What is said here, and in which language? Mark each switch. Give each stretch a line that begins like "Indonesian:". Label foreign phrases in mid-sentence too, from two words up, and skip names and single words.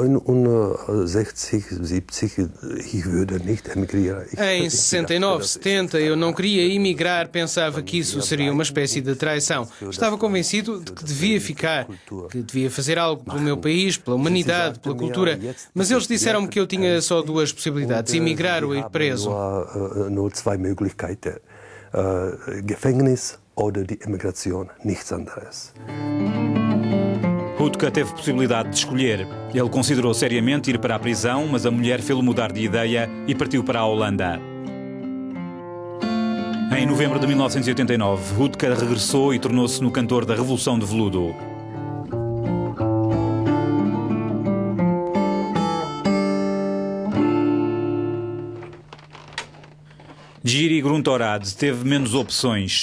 Portuguese: Em 69, 70, eu não queria emigrar, pensava que isso seria uma espécie de traição. Estava convencido de que devia ficar, que devia fazer algo pelo meu país, pela humanidade, pela cultura. Mas eles disseram-me que eu tinha só 2 possibilidades, emigrar ou ir preso.
German: Oder die Emigration, nichts anderes.
Portuguese: Hudka teve possibilidade de escolher. Ele considerou seriamente ir para a prisão, mas a mulher fê-lo mudar de ideia e partiu para a Holanda. Em novembro de 1989, Hudka regressou e tornou-se no cantor da Revolução de Veludo. Jiri Gruntorad teve menos opções.